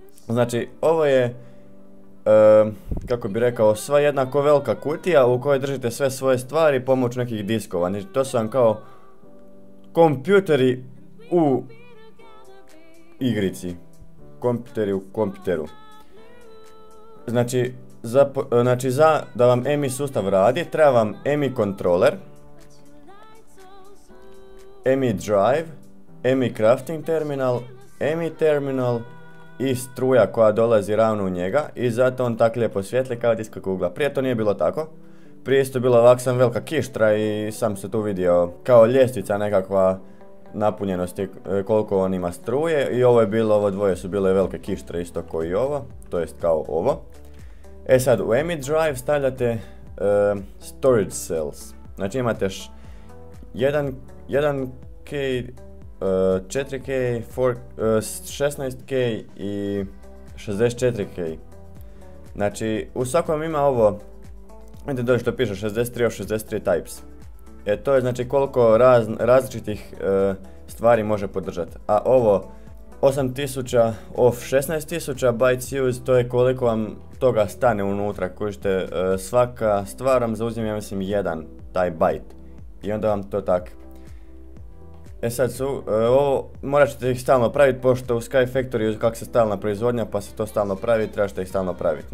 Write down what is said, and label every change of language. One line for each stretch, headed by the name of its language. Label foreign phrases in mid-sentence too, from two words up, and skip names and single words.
Croatian: Znači ovo je kako bi rekao, sva jednako velika kutija u kojoj držite sve svoje stvari pomoću nekih diskova. Znači to su vam kao kompjuteri u igrici. Kompjuteri u kompjuteru. Znači da vam EMI sustav radi, treba vam EMI controller, EMI drive, EMI crafting terminal, EMI terminal i struja koja dolazi ravno u njega i zato on tako lijepo svijetli kao diska kugla. Prije to nije bilo tako. Prije isto bila ovak sam velika kištra i sam se tu vidio kao ljestvica nekakva napunjenosti koliko on ima struje i ovo je bilo, ovo dvoje su bile velike kištre isto kao i ovo, to jest kao ovo. E sad u EMI drive stavljate
English: storage cells,
Croatian: znači imate 1K, 4K, 16K i 64K. Znači u svakom ima ovo, vidite dole što piše
English: 63 of 63 types.
Croatian: To je znači koliko različitih stvari može podržati. A ovo
English: 8000 of 16000 bytes use,
Croatian: to je koliko vam toga stane unutra, kožite svaka stvar vam zauzima, ja mislim, jedan taj byte. I onda vam to tak. E sad ovo morat ćete ih stalno praviti, pošto u Sky Factory kak se stalna proizvodnja pa se to stalno pravi, trebašte ih stalno praviti.